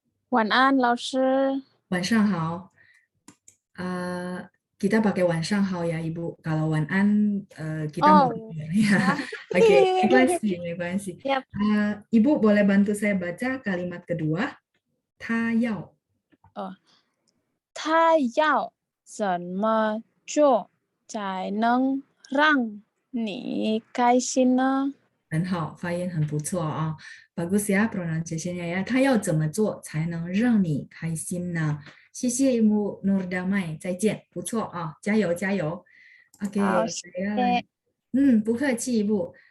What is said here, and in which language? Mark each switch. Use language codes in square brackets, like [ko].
[zh] 晚安，老师。晚上好. [id] Kita pakai [zh] 晚上好 [id] ya Ibu. Kalau [zh] 晚安 [id] kita mau ya. [zh] Oke, 没关系. Yep. [id] Ibu boleh bantu saya baca kalimat kedua? [zh] 他要他要怎么做才能让你开心呢？很好，发音很不错啊， [id] bagus ya pronunciation-nya ya. [zh] 他要怎么做才能让你开心呢？谢谢 Ibu Nur Damai，再见，不错啊，加油加油。 Oke, 好， [id] saya [zh] 不客气 [id] Ibu.